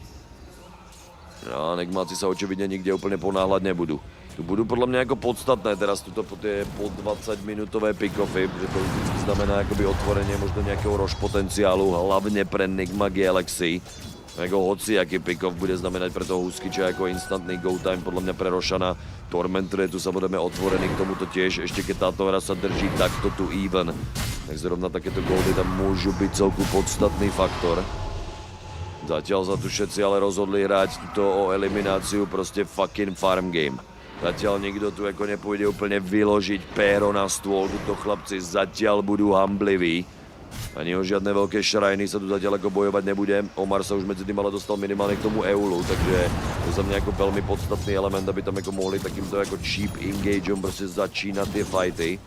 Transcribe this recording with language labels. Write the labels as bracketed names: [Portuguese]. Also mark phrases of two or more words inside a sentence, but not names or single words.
[Slovak] No, Nigmáci sa očividne nikde úplne ponáhľať nebudú. Tu budú podľa mňa ako podstatné teraz tuto po tie po 20 minútové pick-offy, že to vždycky znamená akoby otvorenie možno nejakého rush potenciálu, hlavne pre Nigma Galaxy. Jako hociaký pick-off bude znamenať pre toho Huskiča jako instantný [English] go time, [Slovak] podľa mňa pre Rošana. Tormentor je tu samozrejme otvorený k tomuto tiež, ešte keď táto hra sa drží takto tu even. Tak zrovna takéto goldy tam môžu byť celku podstatný faktor. Zatiaľ sa tu všetci ale rozhodli hrať tuto o elimináciu, proste [English] fucking farm game. [Slovak] Zatiaľ nikto tu jako nepôjde úplne vyložiť péro na stôl, tuto chlapci zatiaľ budú hambliví. Ani o žiadne veľké šrajny sa tu zatiaľ ako bojovať nebude. Omar sa už medzi tým ale dostal minimálne k tomu Eulu, takže to za mňa ako veľmi podstatný element, aby tam jako mohli takýmto jako [English] cheap engageom [Slovak] prostě začínat tie fighty.